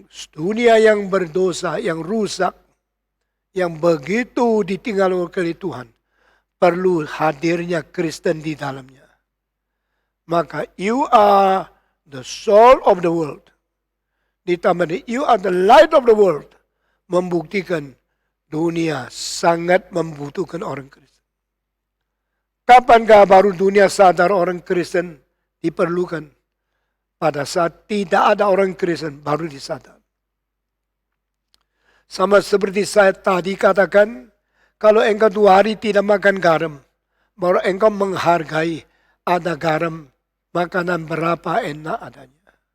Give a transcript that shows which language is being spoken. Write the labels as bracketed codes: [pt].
[id] Dunia yang berdosa, yang rusak, yang begitu ditinggal oleh Tuhan, perlu hadirnya Kristen di dalamnya. [en] Maka you are the soul of the world. Ditambah you are the light of the world. [id] Membuktikan dunia sangat membutuhkan orang Kristen. Kapankah baru dunia sadar orang Kristen diperlukan? Pada saat tidak ada orang Kristen baru disadar. Sama seperti saya tadi katakan, kalau engkau 2 hari tidak makan garam, baru engkau menghargai ada garam, makanan berapa enak adanya.